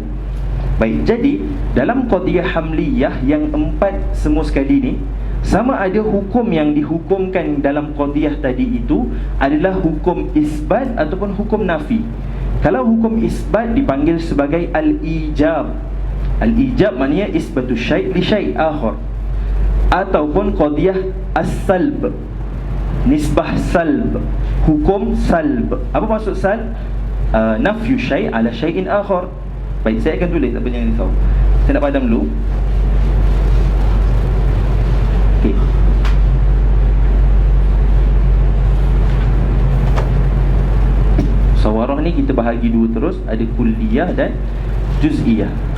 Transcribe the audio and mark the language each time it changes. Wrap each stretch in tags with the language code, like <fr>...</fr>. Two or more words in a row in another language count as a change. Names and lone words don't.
<ms>Baik, jadi dalam qadiyah hamliyah yang 4 semua sekali ni, sama ada hukum yang dihukumkan dalam qadiyah tadi itu adalah hukum isbat ataupun hukum nafi. Kalau hukum isbat dipanggil sebagai al-ijab. Al-ijab maknanya</ms> <ar>إثبات شيء لشيء آخر,</ar> <ms>ataupun qadiyah as-salb, nisbah salb, hukum salb. Apa maksud salb?</ms> <ar>نفي شيء على شيء آخر.</ar> <ms>Baik, saya akan tulis, tak apa, jangan risau. Saya nak padam dulu. Okey. Sawarah ni kita bahagi 2 terus, ada kulliyah dan juz'iyah.</ms>